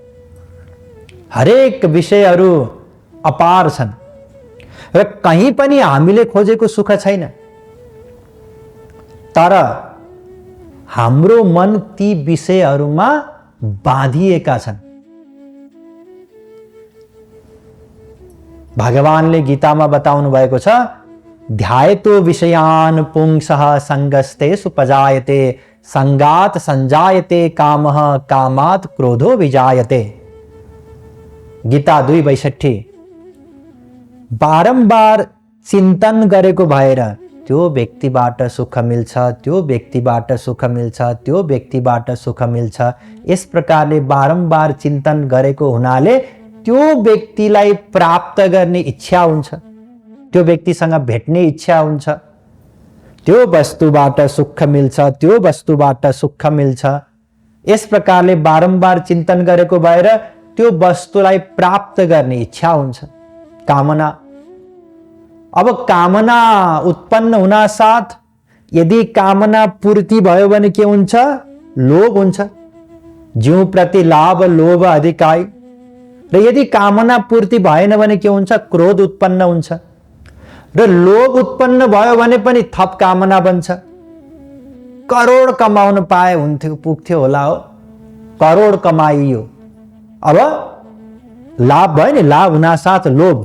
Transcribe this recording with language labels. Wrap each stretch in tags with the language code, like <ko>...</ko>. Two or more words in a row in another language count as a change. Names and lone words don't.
<ne>हरेक विषयहरू अपार छन् र कहीँ पनि हामीले खोजेको सुख छैन। तर हाम्रो मन ती विषयहरूमा बाँधिएका छन्। भगवानले गीतामा बताउनु भएको छ,</ne> <sa>ध्यायतो विषयान् पुंसः संगस्तेषु पजायते, संगात संजायते कामः, कामात् क्रोधो विजायते।</sa> <ne>गीता 2:62। बारम्बार चिन्तन गरेको भएर त्यो व्यक्तिबाट सुख मिल्छ, त्यो व्यक्तिबाट सुख मिल्छ, त्यो व्यक्तिबाट सुख मिल्छ, यस प्रकारले बारम्बार चिन्तन गरेको हुनाले त्यो व्यक्तिलाई प्राप्त गर्ने इच्छा हुन्छ, त्यो व्यक्तिसँग भेट्ने इच्छा हुन्छ, त्यो वस्तुबाट सुख मिल्छ, त्यो वस्तुबाट सुख मिल्छ। यस प्रकारले बारम्बार चिन्तन गरेको भएर त्यो वस्तुलाई प्राप्त गर्ने इच्छा हुन्छ, कामना। अब कामना उत्पन्न हुना साथ यदि कामना पूर्ति भयो भने के हुन्छ? लोभ हुन्छ।</ne> <awa>जीव प्रति लाभ लोभ अधिकाई।</awa> <ne>र यदि कामना पूर्ति भएन भने के हुन्छ? क्रोध उत्पन्न हुन्छ। र लोभ उत्पन्न भयो भने पनि थप कामना बन्छ। करोड कमाउन पाए हुन्थ्यो, पुग्थ्यो होला हो, करोड कमाइयो। अब लाभ भयो नि, लाभ हुना साथ लोभ।</ne>